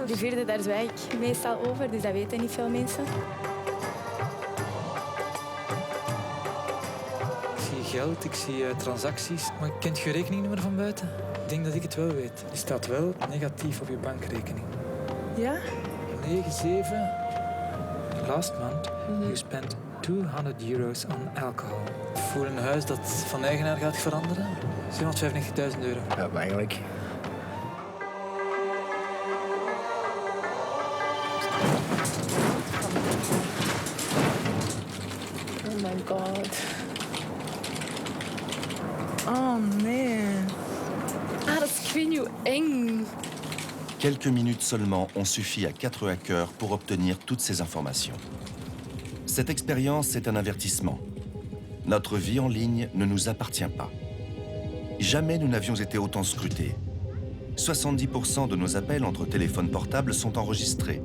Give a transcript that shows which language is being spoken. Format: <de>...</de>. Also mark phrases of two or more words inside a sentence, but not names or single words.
<nl>De vierde, daar zwijg ik meestal over, dus dat weten niet veel mensen. Ik zie geld, ik zie transacties. Maar kent je rekeningnummer van buiten? Ik denk dat ik het wel weet. Die staat wel negatief op je bankrekening. Ja? 97.</nl> <en>Last month, you spent €200 on alcohol.</en> <nl>Voor een huis dat van eigenaar gaat veranderen, €795.000. Ja, eigenlijk.</nl> <en>Oh my god.</en> <nl>Oh nee. Ah, dat is, ik weet niet hoe eng.</nl> <fr>Quelques minutes seulement ont suffi à 4 hackers pour obtenir toutes ces informations. Cette expérience est un avertissement. Notre vie en ligne ne nous appartient pas. Jamais nous n'avions été autant scrutés. 70% de nos appels entre téléphones portables sont enregistrés.</fr>